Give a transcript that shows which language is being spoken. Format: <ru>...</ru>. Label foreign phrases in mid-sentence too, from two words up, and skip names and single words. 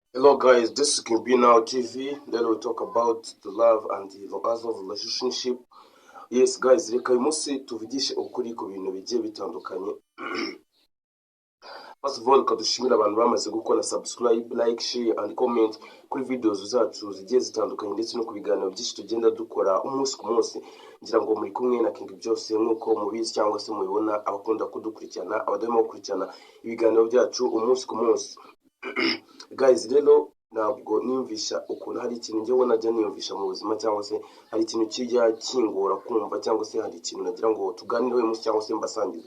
<en>Hello guys, this is Ibintu TV. Then we'll talk about the love and the other relationship. Yes guys,</en> <rw>reka uyu munsi tuvugishe ukuri ku bintu bigiye bitandukanye.</rw> <en>First of all,</en> <rw>kadushimira abantu bamaze gukora subscribe,</rw> <en>like, share and comment</en> <rw>kuri videos zacu zigiye zitandukanye ndetse no ku biganiro byinshi tugenda dukora umunsi ku munsi. Ngira ngo muri kumwe na King byose nkuko mubizi cyangwa se mubibona abakunda kudukurikirana, abademo gukurikirana ibiganiro byacu umunsi ku munsi. Guys, rero ntabwo niyumvisha ukuntu hari ikintu njyewe najya niyumvisha mu buzima cyangwa se hari ikintu kijya kingora kumva cyangwa se hari ikintu nagira ngo tuganireho uyu munsi cyangwa se mbasangize.</rw>